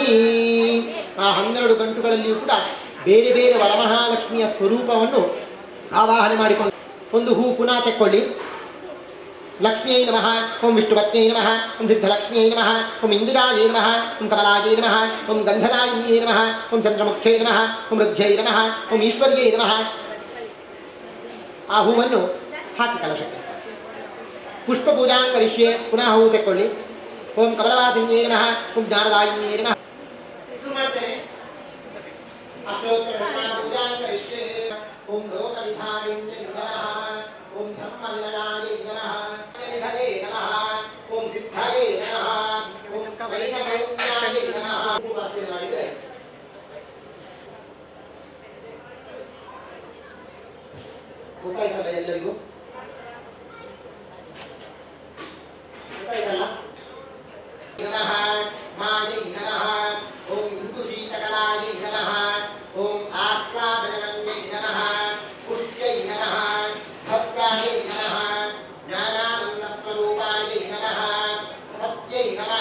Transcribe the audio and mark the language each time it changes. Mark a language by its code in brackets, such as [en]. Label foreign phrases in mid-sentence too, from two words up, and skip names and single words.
[kn] ಆ 12 ಗಂಟುಗಳಲ್ಲಿಯೂ ಕೂಡ ಬೇರೆ ಬೇರೆ ವರಮಹಾಲಕ್ಷ್ಮಿಯ ಸ್ವರೂಪವನ್ನು ಆವಾಹನೆ ಮಾಡಿಕೊಂಡು ಒಂದು ಹೂ ಪುನಃ ತೆಕ್ಕೊಳ್ಳಿ. [sa] ಲಕ್ಷ್ಮಿಯೈ ನಮಃ. ಓಂ ವಿಷ್ಣುಪತ್ನ್ಯೈ ನಮಃ. ಓಂ ಸಿದ್ಧಲಕ್ಷ್ಮಿಯೈ ನಮಃ. ಓಂ ಇಂದಿರಾಯೈ ನಮಃ. ಓಂ ಕಮಲಾಯೈ ನಮಃ. ಓಂ ಗಂಧದಾಯಿನ್ಯೈ ನಮಃ. ಓಂ ಚಂದ್ರಮುಖ್ಯೈ ನಮಃ. ಓಂ ರುದ್ಧ್ಯೈ ನಮಃ. ಓಂ ಈಶ್ವರ್ಯೈ ನಮಃ. [kn] ಆ ಹೂವನ್ನು ಹಾಕಿ ಕಲಶಕ್ಕೆ. [sa] ಪುಷ್ಪ ಪೂಜಾಂ ಕರಿಷ್ಯೆ. [kn] ಪುನಃ ಹೂ ತೆಕ್ಕೊಳ್ಳಿ. [sa] ಓಂ ಕಮಲವಾಸಿನ್ಯೈ ನಮಃ. ಓಂ ಜ್ಞಾನದಾಯಿನ್ಯೈ ನಮಃ. ಅಷ್ಟೋತ್ತರ ಪೂಜಾಂ ಕರಿಷ್ಯೆ. ಓಂ ಲೋಕವಿಧಾರಿಣ್ಯೈ ನಮಃ. ಓಂ ಧರ್ಮನಿಲಯಾಯ ನಮಃ. ಹರೇ ನಮಃ. ಓಂ ಸಿದ್ಧಯೇ ನಮಃ. ಓಂ ವೈನಗೌನ್ಯಾಯ ನಮಃ. [kn] ಉಪಾಸನೆ ಮಾಡಿದರೆ ಗೊತ್ತಾಯ್ತಲ್ಲ ಎಲ್ಲರಿಗೂ? ಗೊತ್ತಾಯ್ತಲ್ಲ? [sa] ನಮಃ ಮಾಯೈ ನಮಃ. ಓಂ ಇಂದುಶೀತಕಲಾಯೈ ನಮಃ. ಓಂ ಆಹ್ಲಾದಜನನ್ಯೈ ನಮಃ. ಪುಷ್ಟ್ಯೈ ನಮಃ. ಭಕ್ತಾಯೈ ನಮಃ. ಜ್ಞಾನಾನಂದಸ್ವರೂಪಾಯೈ ನಮಃ. ಸತ್ಯೈ ನಮಃ.